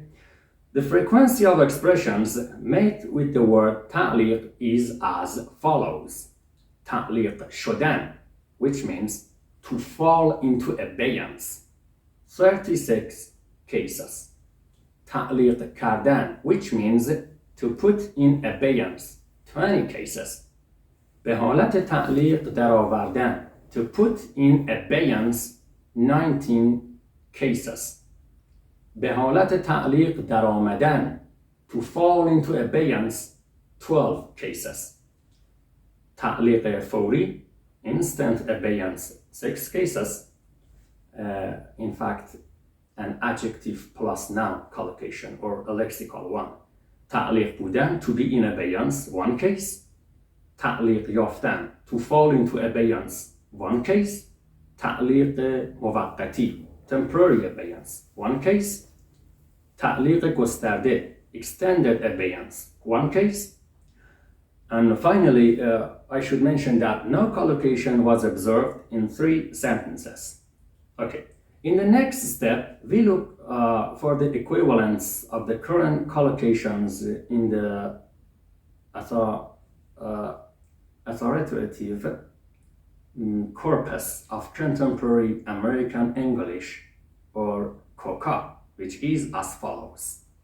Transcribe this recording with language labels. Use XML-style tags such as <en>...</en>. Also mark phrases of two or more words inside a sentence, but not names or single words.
<en>The frequency of expressions made with the word ta'liq is as follows.</en> <fa>تعلیق شدن,</fa> <en>which means to fall into abeyance, 36 cases.</en> <fa>تعلیق کردن,</fa> <en>which means to put in abeyance, 20 cases.</en> <fa>به حالت تعلیق درآوردن,</fa> <en>to put in abeyance, 19 cases.</en> <fa>به حالت تعلیق درآمدن,</fa> <en>to fall into abeyance, 12 cases.</en> <fa>تعلیق فوری,</fa> <en>instant abeyance, 6 cases. In fact, an adjective plus noun collocation or a lexical one.</en> <fa>تعلیق بودن,</fa> <en>to be in abeyance, 1 case.</en> <fa>تعلیق یافتن,</fa> <en>to fall into abeyance, 1 case.</en> <fa>تعلیق موقتی,</fa> <en>temporary abeyance, 1 case.</en> <fa>تعلیق گسترده,</fa> <en>extended abeyance, 1 case. And finally, I should mention that no collocation was observed in 3 sentences. Okay, in the next step, we look for the equivalence of the current collocations in the authoritative corpus of contemporary American English, or COCA, which is as follows.</en>